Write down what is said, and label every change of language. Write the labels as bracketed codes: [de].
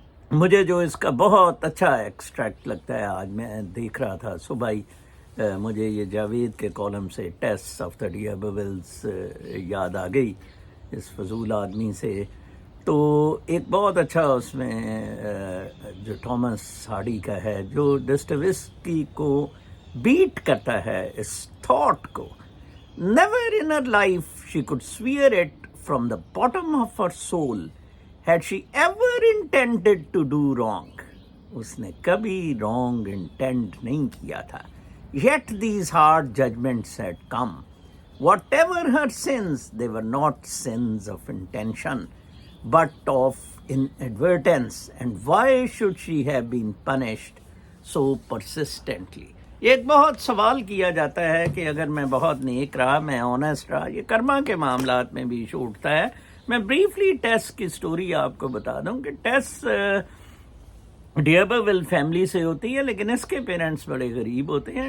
[ur] مجھے جو اس کا بہت اچھا ایکسٹریکٹ لگتا ہے, آج میں دیکھ رہا تھا صبح ہی, مجھے یہ جاوید کے کالم سے ٹیسٹ آف دا ڈیئربیولز یاد آ گئی اس فضول آدمی سے. تو ایک بہت اچھا اس میں جو تھامس ہارڈی کا ہے, جو ڈسٹویسکی کو بیٹ کرتا ہے اس تھاٹ کو. [en] Never in her life she could swear it from the bottom of her soul had she ever intended to do wrong. [ur] اس نے کبھی [en] wrong intend [ur] نہیں کیا تھا. [en] Yet these hard judgments had come. Whatever her sins, they were not sins of intention, but of inadvertence. And why should she have been punished so persistently? [ur] یہ ایک بہت سوال کیا جاتا ہے کہ اگر میں بہت نیک رہا, میں آنیسٹ رہا, یہ کرما کے معاملات میں بھی ایشو اٹھتا ہے. میں بریفلی ٹیس کی سٹوری آپ کو بتا دوں کہ ٹیس ڈیئربیول فیملی سے ہوتی ہے, لیکن اس کے پیرنٹس بڑے غریب ہوتے ہیں.